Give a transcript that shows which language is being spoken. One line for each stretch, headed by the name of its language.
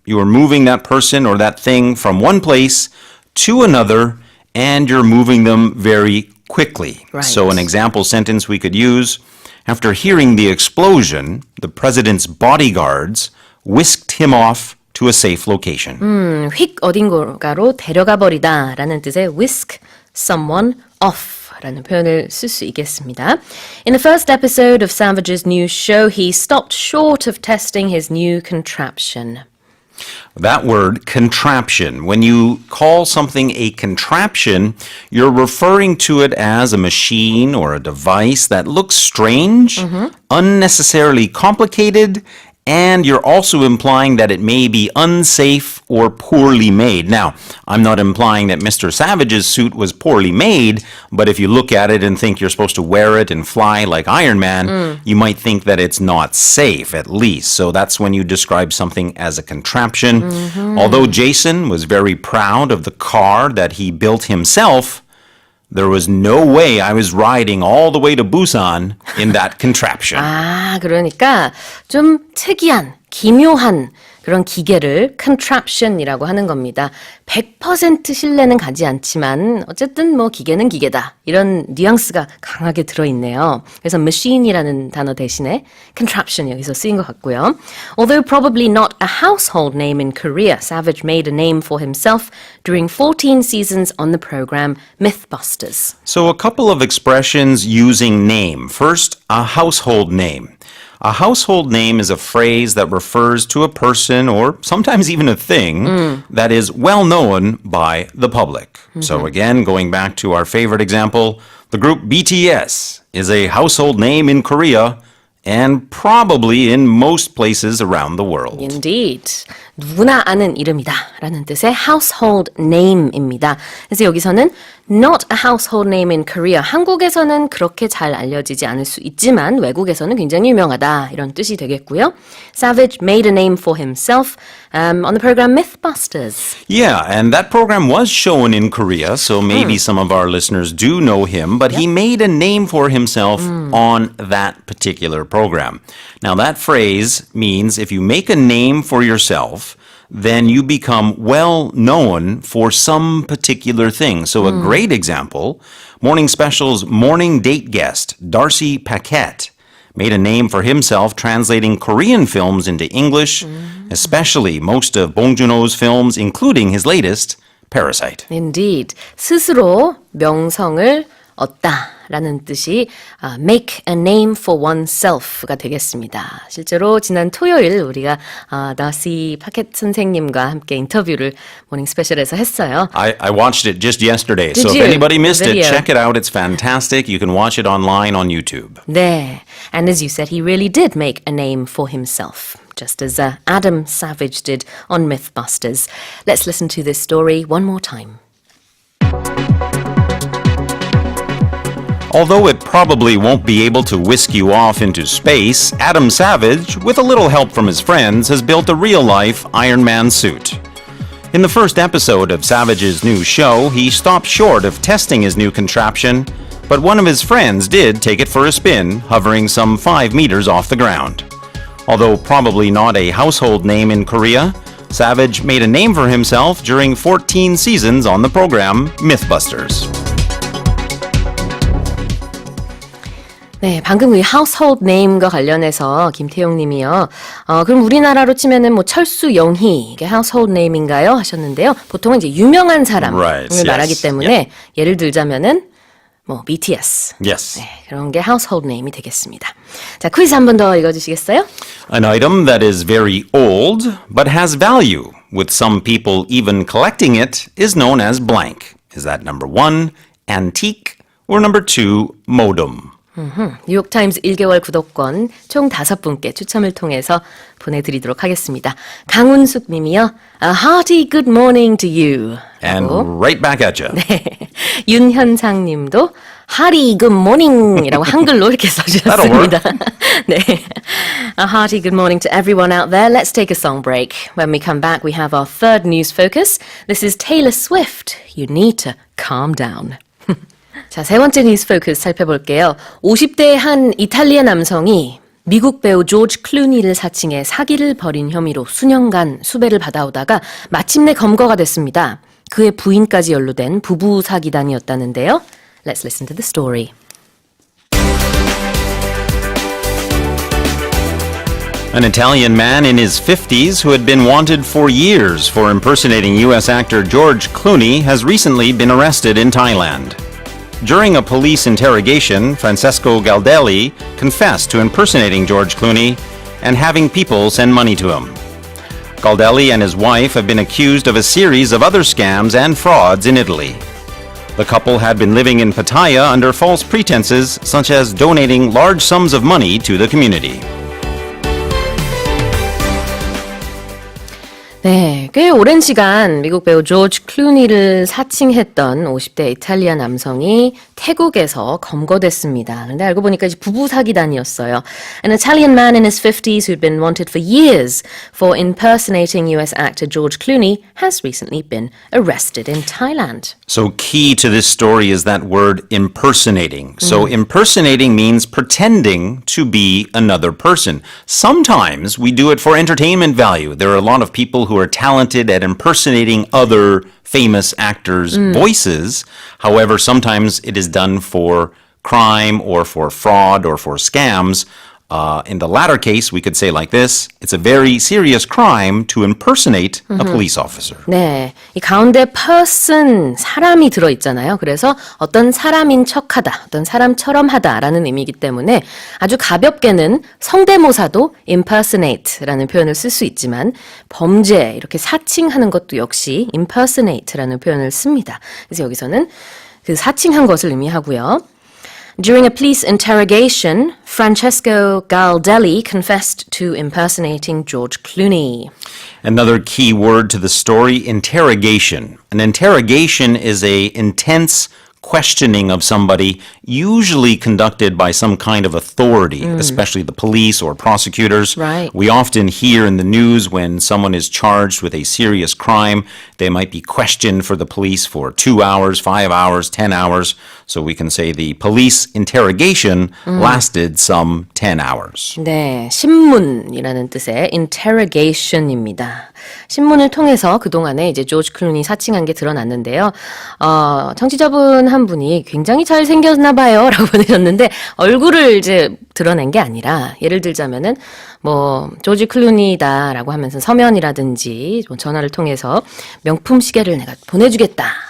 English: You are moving that person or that thing from one place to another, and you're moving them very quickly. Right. So an example sentence we could use, after hearing the explosion, the president's bodyguards whisked him off to a safe location.
Korean: 휙 어딘가로 데려가 버리다라는 뜻의
English: whisk someone off
Korean: 라는 표현을 쓸 수 있겠습니다.
English: In the first episode of Savage's new show, he stopped short of testing his new contraption. That word, contraption, when you call something a contraption, you're referring to it as a machine or a device that looks strange, unnecessarily complicated, and you're also implying that it may be unsafe or poorly made. Now, I'm not implying that Mr. Savage's suit was poorly made, but if you look at it and think you're supposed to wear it and fly like Iron Man, you might think that it's not safe, at least. So that's when you describe something as a contraption. Although Jason was very proud of the car that he built himself, there was no way I was riding all the way to Busan in that contraption.
Korean: 아, 그러니까 좀 특이한, 기묘한 그런 기계를 contraption이라고 하는 겁니다. 100% 신뢰는 가지 않지만 어쨌든 뭐 기계는 기계다. 이런 뉘앙스가 강하게 들어있네요. 그래서 machine이라는 단어 대신에 contraption 여기서 쓰인 것 같고요.
English: Although probably not a household name in Korea, Savage made a name for himself during 14 seasons on the program Mythbusters. So a couple of expressions using name. First, a household name. A household name is a phrase that refers to a person or sometimes even a thing that is well known by the public. So again, going back to our favorite example, the group BTS is a household name in Korea and probably in most places around the world. Indeed.
Korean: 누구나 아는 이름이다 라는 뜻의
English: household name
Korean: 입니다. 그래서 여기서는
English: not a household name in Korea.
Korean: 한국에서는 그렇게 잘 알려지지 않을 수 있지만 외국에서는 굉장히 유명하다 이런 뜻이 되겠고요.
English: Savage made a name for himself on the program Mythbusters. Yeah, and that program was shown in Korea, so maybe some of our listeners do know him, but he made a name for himself on that particular program. Now, that phrase means if you make a name for yourself, then you become well known for some particular thing. So a great example, Morning Special's morning date guest, Darcy Paquette, made a name for himself translating Korean films into English, especially most of Bong Joon-ho's films, including his latest, Parasite. Indeed.
Korean: 스스로 명성을 얻다라는 뜻이
English: make a name for oneself
Korean: 가 되겠습니다. 실제로 지난 토요일 우리가 다시 파켓 선생님과 함께 인터뷰를 모닝 스페셜에서 했어요.
English: I watched it just yesterday, so Did you? anybody missed The it, video. check it out. It's fantastic. You can watch it online on YouTube.
Korean: 네.
English: And as you said, he really did make a name for himself, just as Adam Savage did on Mythbusters. Let's listen to this story one more time. Although it probably won't be able to whisk you off into space, Adam Savage, with a little help from his friends, has built a real-life Iron Man suit. In the first episode of Savage's new show, he stopped short of testing his new contraption, but one of his friends did take it for a spin, hovering some 5 meters off the ground. Although probably not a household name in Korea, Savage made a name for himself during 14 seasons on the program Mythbusters.
Korean: 네, 방금 이
English: household name
Korean: 과 관련해서 김태용 님이요. 그럼 우리나라로 치면은 뭐 철수 영희 이게
English: household name
Korean: 인가요? 하셨는데요. 보통은 이제 유명한 사람을
English: Right, yes.
Korean: 말하기 때문에
English: Yeah.
Korean: 예를 들자면은 뭐 BTS.
English: Yes.
Korean: 네, 그런 게
English: household name
Korean: 이 되겠습니다. 자, 퀴즈 한 번 더 읽어 주시겠어요?
English: An item that is very old but has value, with some people even collecting it, is known as blank. Is that number 1, antique, or number 2, modem?
Korean: 뉴욕타임즈 1개월 구독권 총 5분께 추첨을 통해서 보내드리도록 하겠습니다. 강운숙 님이요.
English: A hearty good morning to you. And right back at you.
Korean: 윤현상 님도
English: hearty good morning
Korean: 이라고 한글로 이렇게 써주셨습니다. 네.
English: A hearty good morning to everyone out there. Let's take a song break. When we come back, we have our third news focus. This is Taylor Swift. You need to calm down.
Korean: 자, 세 번째 뉴스 포커스 살펴볼게요. 50대의 한 이탈리아 남성이 미국 배우 조지 클루니를 사칭해 사기를 벌인 혐의로 수년간 수배를 받아오다가 마침내 검거가 됐습니다. 그의 부인까지 연루된 부부 사기단이었다는데요.
English: Let's listen to the story. An Italian man in his 50s who had been wanted for years for impersonating U.S. actor George Clooney has recently been arrested in Thailand. During a police interrogation, Francesco Galdelli confessed to impersonating George Clooney and having people send money to him. Galdelli and his wife have been accused of a series of other scams and frauds in Italy. The couple had been living in Pattaya under false pretenses, such as donating large sums of money to the community.
Korean: 네, 꽤 오랜 시간 미국 배우 조지 클루니를 사칭했던 50대 이탈리아 남성이 태국에서 검거됐습니다. 근데 알고 보니까 이제 부부 사기단이었어요.
English: An Italian man in his 50s who'd been wanted for years for impersonating US actor George Clooney has recently been arrested in Thailand. So key to this story is that word impersonating. So impersonating means pretending to be another person. Sometimes we do it for entertainment value. There are a lot of people who are talented at impersonating other famous actors' voices. However, sometimes it is done for crime or for fraud or for scams. In the latter case, we could say like this, it's a very serious crime to impersonate a police officer.
Korean: 네, 이 가운데 person, 사람이 들어있잖아요. 그래서 어떤 사람인 척하다, 어떤 사람처럼 하다라는 의미이기 때문에 아주 가볍게는 성대모사도 impersonate라는 표현을 쓸 수 있지만 범죄, 이렇게 사칭하는 것도 역시 impersonate라는 표현을 씁니다. 그래서 여기서는 그 사칭한 것을 의미하고요.
English: During a police interrogation, Francesco Galdelli confessed to impersonating George Clooney. Another key word to the story, interrogation. An interrogation is a intense questioning of somebody, usually conducted by some kind of authority, especially the police or prosecutors. Right. We often hear in the news when someone is charged with a serious crime, they might be questioned for the police for 2 hours, 5 hours, 10 hours. So we can say the police interrogation lasted some 10 hours.
Korean: 네, 신문이라는 뜻의 interrogation입니다. 신문을 통해서 그동안에 이제 조지 클루니 사칭한 게 드러났는데요. 청취자분 한 분이 굉장히 잘 생겼나 봐요 라고 보내셨는데 얼굴을 이제 드러낸 게 아니라 예를 들자면은 뭐 조지 클루니다 라고 하면서 서면이라든지 전화를 통해서 명품 시계를 내가 보내주겠다.